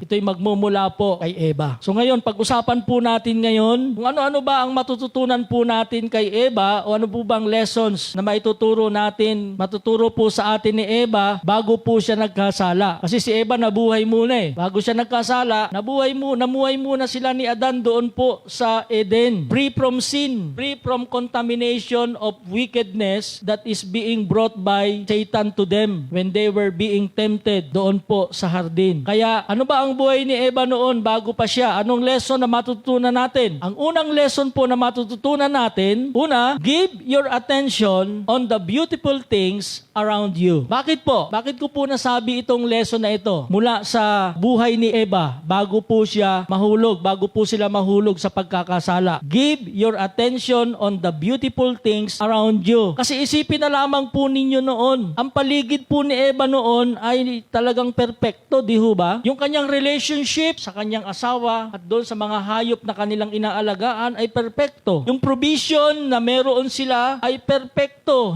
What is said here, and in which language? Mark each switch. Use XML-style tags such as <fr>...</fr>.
<tl>Ito'y magmumula po kay Eva. So ngayon, pag-usapan po natin ngayon kung ano-ano ba ang matututunan po natin kay Eva o ano po bang lessons na maituturo natin, matuturo po sa atin ni Eva bago po siya nagkasala. Kasi si Eva nabuhay muna eh. Bago siya nagkasala, namuhay muna sila ni Adan doon po sa Eden.</tl> <en>Free from sin, free from contamination of wickedness that is being brought by Satan to them when they were being tempted</en> <tl>doon po sa hardin. Kaya ano ba ang buhay ni Eva noon bago pa siya? Anong lesson na matututunan natin? Ang unang lesson po na matututunan natin, una,</tl> <en>give your attention on the beautiful things around you.</en> <tl>Bakit po? Bakit ko po nasabi itong lesson na ito? Mula sa buhay ni Eva, bago po siya mahulog, bago po sila mahulog sa pagkakasala.</tl> <en>Give your attention on the beautiful things around you.</en> <tl>Kasi isipin na lamang po ninyo noon, ang paligid po ni Eva noon ay talagang perpekto, di ho ba? Yung kanyang relationship sa kanyang asawa at doon sa mga hayop na kanilang inaalagaan ay perpekto. Yung provision na meron sila ay perpekto.</tl>